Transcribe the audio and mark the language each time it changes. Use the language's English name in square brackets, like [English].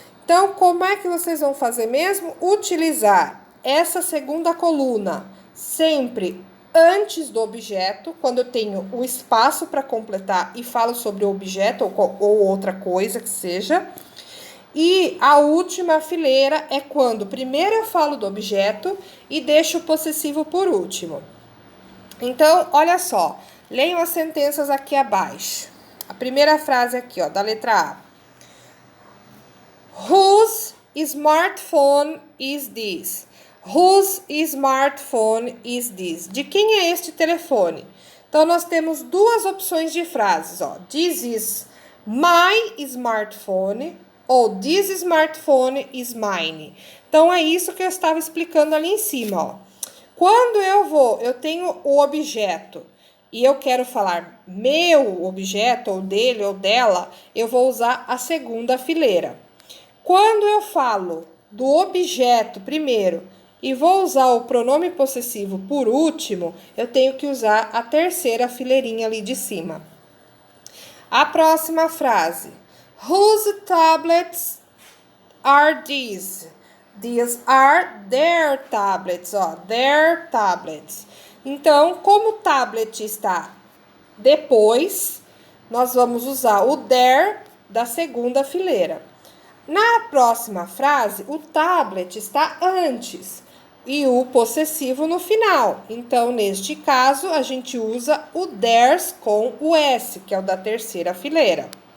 [Portuguese] Então, como é que vocês vão fazer mesmo? Utilizar essa segunda coluna sempre antes do objeto, quando eu tenho o espaço para completar e falo sobre o objeto ou outra coisa que seja. E a última fileira é quando primeiro eu falo do objeto e deixo o possessivo por último. Então, olha só, leiam as sentenças aqui abaixo. A primeira frase aqui, ó, da letra A. [English] Whose smartphone is this? Whose smartphone is this? [Portuguese] De quem é este telefone? Então, nós temos duas opções de frases, ó. [English] This is my smartphone ou this smartphone is mine. [Portuguese] Então, é isso que eu estava explicando ali em cima, ó. Quando eu tenho o objeto e eu quero falar meu objeto, ou dele, ou dela, eu vou usar a segunda fileira. Quando eu falo do objeto primeiro e vou usar o pronome possessivo por último, eu tenho que usar a terceira fileirinha ali de cima. A próxima frase. [English] Whose tablets are these? These are their tablets, ó, their tablets. [Portuguese] Então, como o tablet está depois, nós vamos usar o their da segunda fileira. Na próxima frase, o tablet está antes e o possessivo no final. Então, neste caso, a gente usa o theirs com o S, que é o da terceira fileira.